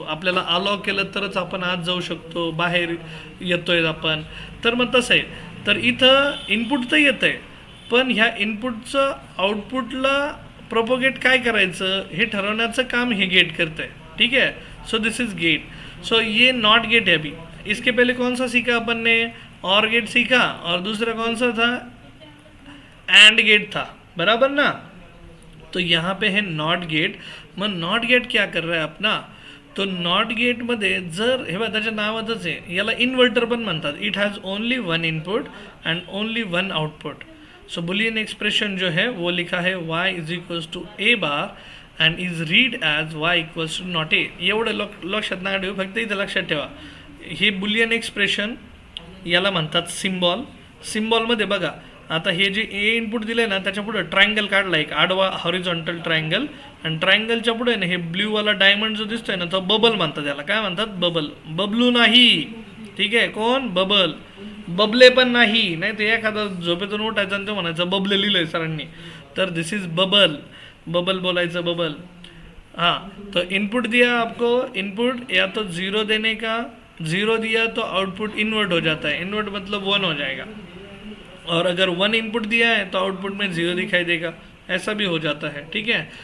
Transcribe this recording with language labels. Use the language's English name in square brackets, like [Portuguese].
[Marathi] आपल्याला अलाव केलं तरच आपण आत जाऊ शकतो, बाहेर येतोय आपण. तर मग तसं आहे. तर इथं इनपुट तर येतं आहे पण ह्या इनपुटचं आउटपुटला प्रोपोगेट काय करायचं हे ठरवण्याचं काम हे गेट करतं आहे, ठीक है. [English] So this is gate. [Hindi] सो ये नॉट गेट है. अभी इसके पहले कौन सा सीखा अपन ने, और गेट सीखा, और दूसरा कौन सा था, एंड गेट था, बराबर ना. तो यहाँ पे है not gate. Mug not gate क्या कर रहा है अपना, [Marathi] तो नॉट गेटमध्ये जर हे बघा त्याच्या नावातच आहे, याला इन्व्हर्टर पण म्हणतात. [English] It has only one input and only one output. So boolean expression [Hindi] जो है वो लिखा है [English] y is equals to A bar and is read as y equals to not A. [Marathi] एवढं लक्षात नका ठेवू, फक्त इथं लक्षात ठेवा हे बुलियन एक्सप्रेशन याला म्हणतात सिम्बॉल. सिम्बॉलमध्ये बघा आता हे जे ए इनपुट दिलं आहे ना त्याच्या पुढे ट्रायंगल काढला एक आडवा हॉरिझॉन्टल ट्रायंगल, आणि ट्रायंगलच्या पुढे ना हे ब्ल्यूवाला डायमंड जो दिसतोय ना तो बबल म्हणतात. त्याला काय म्हणतात, बबल. बबलू नाही, ठीक आहे, कोण, बबल. बबले पण नाही, नाही ते एखादा झोपेतून उठायचं आणि ते म्हणायचं बबले लिहिलंय सरांनी, तर [English] This is bubble. [Marathi] बबल बोलायचं, बबल. [Hindi] हाँ, तो इनपुट दिया आपको, इनपुट या तो ज़ीरो देने का, ज़ीरो दिया तो आउटपुट इन्वर्ट हो जाता है, इन्वर्ट मतलब 1 हो जाएगा, और अगर 1 इनपुट दिया है तो आउटपुट में 0 दिखाई देगा, ऐसा भी हो जाता है, ठीक है.